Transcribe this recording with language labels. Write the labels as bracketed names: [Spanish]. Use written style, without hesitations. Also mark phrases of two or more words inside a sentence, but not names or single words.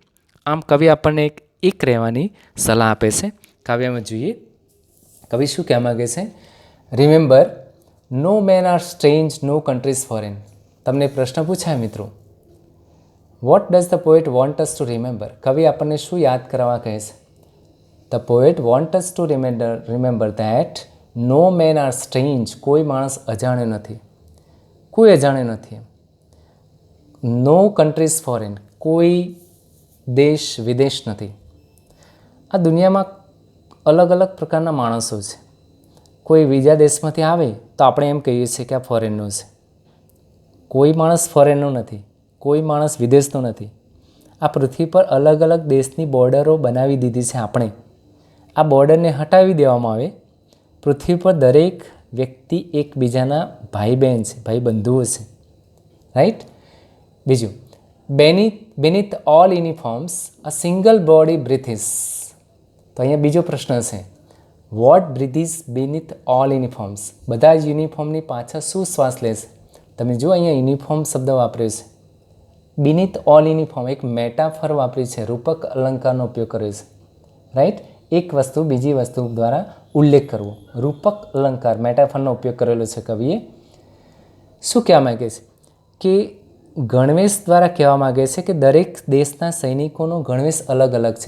[Gujarati] આમ કવિ આપણને એક રહેવાની સલાહ આપે છે. કાવ્યમાં જોઈએ કવિ શું કહેવા માગે છે? [English] Remember, no men are strange, no countries foreign. [Gujarati] તમને પ્રશ્ન પૂછાય મિત્રો, [English] What does the poet want us to remember? [Gujarati] કવિ આપણને શું યાદ કરવા કહે છે? [English] The poet wants us to remember that no men are strange. [Gujarati] કોઈ માણસ અજાણે નથી. કોઈ અજાણે નથી. [English] No countries foreign. [Gujarati] કોઈ દેશ વિદેશ નથી. આ દુનિયામાં અલગ અલગ પ્રકારના માણસો છે. કોઈ બીજા દેશમાંથી આવે તો આપણે એમ કહીએ છીએ કે આ ફોરેનનો છે. કોઈ માણસ ફોરેનનો નથી. કોઈ માણસ વિદેશનો નથી. આ પૃથ્વી પર અલગ અલગ દેશની બોર્ડરો બનાવી દીધી છે આપણે. આ બોર્ડરને હટાવી દેવામાં આવે. પૃથ્વી પર દરેક વ્યક્તિ એકબીજાના ભાઈ બહેન છે, ભાઈ બંધુઓ છે. રાઈટ? બીજું, [English] beneath all uniforms a single body breathes. [Gujarati] તો અહીંયા બીજો પ્રશ્ન છે, [English] What breathes beneath all uniforms? [Gujarati] બધા જ યુનિફોર્મની પાછળ શું શ્વાસ લે છે? તમે જો અહીંયા યુનિફોર્મ શબ્દ વાપર્યો છે. [English] beneath all uniform [Gujarati] એક મેટાફર વાપરી છે, રૂપક અલંકારનો ઉપયોગ કર્યો છે. રાઈટ? એક વસ્તુ બીજી વસ્તુ દ્વારા ઉલ્લેખ કરવો, રૂપક અલંકાર, મેટાફરનો ઉપયોગ કરેલો છે કવિએ. શું કહેવા માગે છે? કે ગણવેશ દ્વારા કહેવા માગે છે કે દરેક દેશના સૈનિકોનો ગણવેશ અલગ અલગ છે.